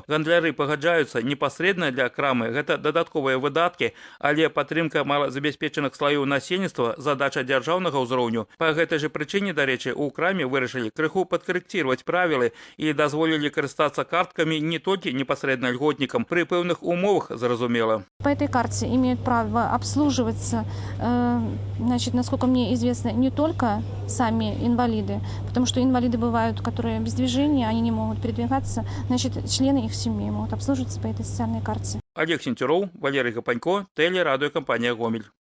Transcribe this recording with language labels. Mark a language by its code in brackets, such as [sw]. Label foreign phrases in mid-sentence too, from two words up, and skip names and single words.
[be] Гандляры пагаджаюцца, непасрэдна для крамы гэта дадатковыя выдаткі, але падтрымка малазабяспечаных слаёў насельніцтва задача дзяржаўнага ўзроўню. Па гэтай жа прычыне, дарэчы, у краме вырашылі крыху падкарэкціраваць правілы і дазволілі карыстацца карткамі не толькі непасрэдна льготнікам, пры пэўных умовах, зразумела. [ru] По этой карте имеют право обслуживаться, значит, насколько мне известно, не только сами инвалиды, потому что инвалиды бывают, которые без движения, они не могут передвигаться, значит, члены их семьи могут обслуживаться по этой социальной карте. Олег Сентюров, Валерий Гапанько, телерадиокомпания «Гомель».